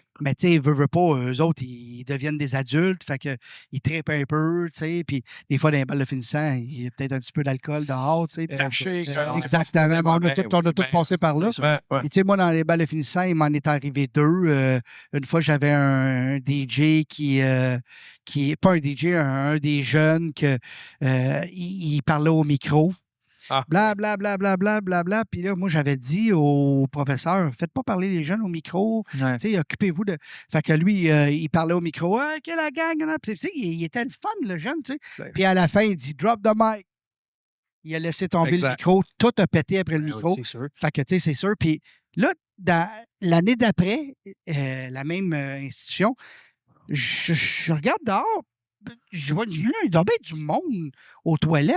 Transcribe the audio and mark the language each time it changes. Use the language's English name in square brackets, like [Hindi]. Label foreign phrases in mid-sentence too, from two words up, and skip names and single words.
[French] Mais tu sais, veux pas, eux autres, ils deviennent des adultes, fait que ils trippent un peu, tu sais, puis des fois, dans les balles de finissant, il y a peut-être un petit peu d'alcool dehors, tu sais. Caché, Exactement, on a tout passé par là. Ouais. Puis, tu sais, moi, dans les balles de finissant, il m'en est arrivé 2. Une fois, j'avais un DJ qui pas un DJ, un des jeunes que il parlait au micro. Ah. Bla, bla, bla, bla, bla, bla, bla. Puis là, moi, j'avais dit au professeur, faites pas parler les jeunes au micro. Ouais. Tu sais, occupez-vous de. Fait que lui, il parlait au micro. OK, la gang. Puis, tu sais, il était le fun, le jeune, tu sais. Ouais. Puis à la fin, il dit [English] drop the mic. [French] Il a laissé tomber Exact. le micro. Tout a pété après le Ah oui, micro. c'est sûr. Fait que, tu sais, c'est sûr. Puis là, dans l'année d'après, la même institution, je regarde dehors, je vois il doit bien être du monde aux toilettes.